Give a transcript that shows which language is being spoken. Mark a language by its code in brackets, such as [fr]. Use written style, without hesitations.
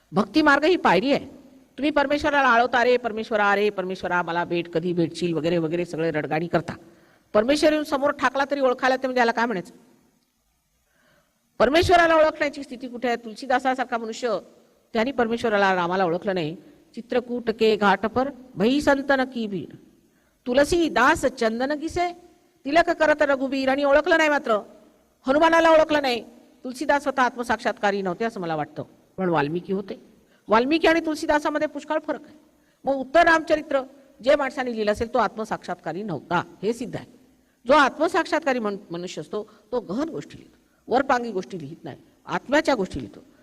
[mr] भक्ती मार्ग ही पायरी आहे. तुम्ही परमेश्वराला आळवता, रे परमेश्वरा मला भेट, कधी भेटशील वगैरे वगैरे सगळे रडगाणी करता. परमेश्वर येऊन समोर ठाकला तरी ओळखायला ते म्हणजे याला काय म्हणायचं? परमेश्वराला ओळखण्याची स्थिती कुठे आहे? तुलसीदासासारखा मनुष्य त्यांनी परमेश्वराला रामाला ओळखलं नाही. [awa] चित्रकूट के घाट पर भई संतन की भीड, तुलसी दास चंदन किसे तिलक करत रघुबीर. [mr] आणि ओळखलं नाही, मात्र हनुमानाला ओळखलं नाही. तुलसीदास स्वतः आत्मसाक्षात्कारी नव्हते असं मला वाटतं, पण वाल्मिकी होते. वाल्मिकी आणि तुलसीदासामध्ये पुष्कळ फरक आहे. मग उत्तर रामचरित्र जे माणसाने लिहिलं असेल तो आत्मसाक्षात्कारी नव्हता हे सिद्ध आहे. जो आत्मसाक्षात्कारी मनुष्य असतो तो गहन गोष्टी लिहितो, वरपांगी गोष्टी लिहित नाही, आत्म्याच्या गोष्टी लिहितो.